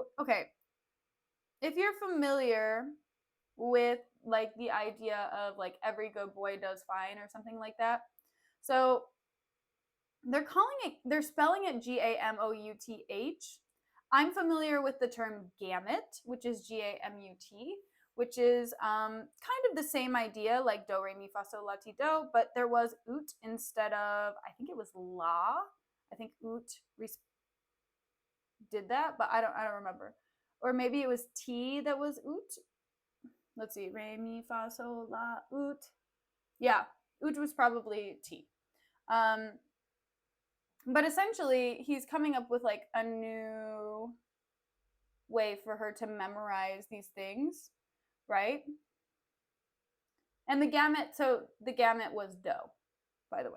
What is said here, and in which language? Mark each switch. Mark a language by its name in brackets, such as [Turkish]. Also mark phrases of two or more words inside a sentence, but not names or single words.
[English] Okay, if you're familiar with like the idea of like every good boy does fine or something like that, so they're spelling it G-A-M-O-U-T-H. I'm familiar with the term gamut, which is G-A-M-U-T, which is kind of the same idea, like do, re, mi, fa, sol, la, ti, do, but there was ut instead of, I think it was la. I think ut did that, but I don't remember. Or maybe it was ti that was ut. Let's see, re, mi, fa, sol, la, ut. Yeah, ut was probably ti. But essentially, he's coming up with like a new way for her to memorize these things, right? And the gamut was do, by the way.